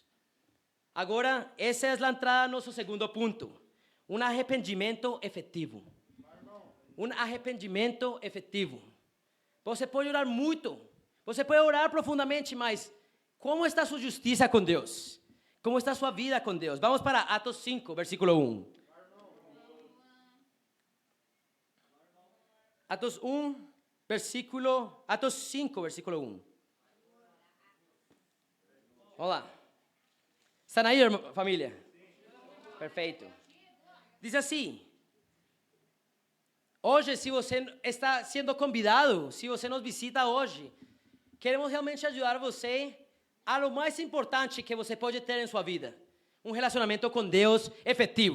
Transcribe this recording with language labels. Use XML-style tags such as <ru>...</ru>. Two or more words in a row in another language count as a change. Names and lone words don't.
<pt>Agora, essa é a entrada a nosso segundo ponto. Um arrependimento efetivo. Um arrependimento efetivo. Você pode orar muito. Você pode orar profundamente, mas como está sua justiça com Deus?</pt> <es>¿Cómo está su vida con Dios?</es> <pt>Vamos para Atos 5, versículo 1. Atos 5, versículo 1. Olá.</pt> <es>¿Están ahí, familia?</es> <pt>Perfeito. Diz assim: hoje, se você está sendo convidado, se você nos visita hoje, queremos realmente ajudar você a lo mais importante que você pode ter em sua vida, um relacionamento com Deus efetivo.</pt>